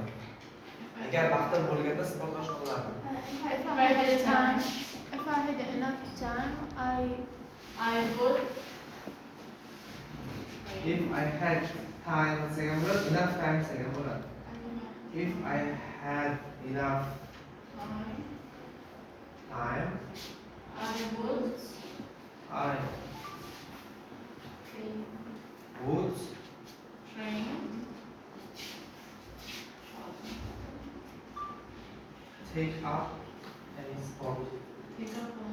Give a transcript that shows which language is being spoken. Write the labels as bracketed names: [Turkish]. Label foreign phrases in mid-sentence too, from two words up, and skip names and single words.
[Uzbek] Agar vaqtim bo'lganda sport bilan shug'ullanardim. [English] If I had enough time, I would. If I had time [Uzbek] degan bo'ladi, [English] enough time [Uzbek] degan bo'ladi. [English] If I had enough time I would I would train take up any sport. pick up